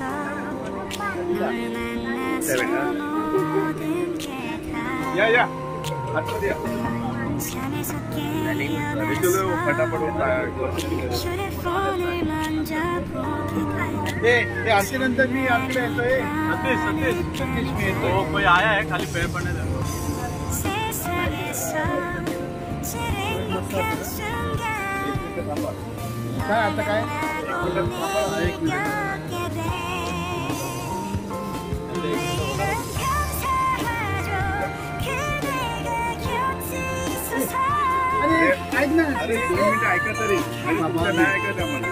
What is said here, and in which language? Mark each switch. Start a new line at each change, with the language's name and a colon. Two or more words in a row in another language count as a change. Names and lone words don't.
Korean: 널 만나서 모든 게 다 잠에서 깨어났어. 휴대폰을 먼저 보기가
Hindi: कोई आया है खाली पैर पड़ने दे।
Korean: 세상에서 제일 행복한 순간
Marathi: आता काय
Korean: 느껴게 돼. 감사하죠 그대가 곁에 있어서.
Marathi: ऐक ना अरे 2 मिनिटं ऐका तरी नाही ऐकत आम्हाला।